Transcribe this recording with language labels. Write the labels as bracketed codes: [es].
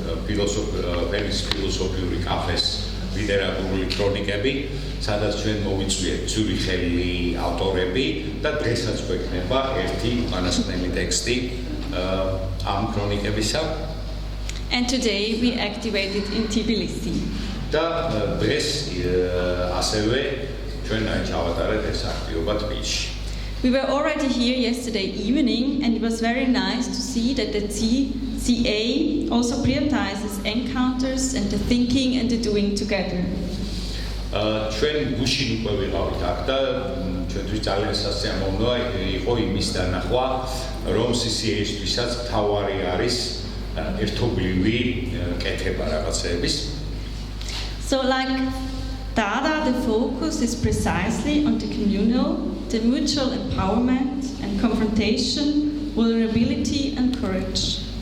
[ka] ფენიქსის ფილოსოფიური კაფეს ლიტერატურული ქრონიკები, სადაც ჩვენ მოვიწვიეთ ცურიხელი ავტორები და დღესაც გვექნება ერთი უკანასკნელი ტექსტი ამ ქრონიკებისა. [en] And today we activated in Tbilissi. [ka] და დღეს ასევე ჩვენ ჩავატარეთ ეს აქტივობა თბილისში. [en] We were already here yesterday evening, and it was very nice to see that the CA also prioritizes encounters and the thinking and the doing together. [ka] ჩვენ გუშინ უკვე ვიყავით აქ და ჩვენთვის ძალიან სასიამოვნოა იყო იმის დანახვა, რომ CCA-ისთვისაც მთავარი არის ერთობლივი კეთება რაღაცეების. [en] So like Dada, the focus is precisely on the communal, the mutual empowerment and confrontation, vulnerability and courage.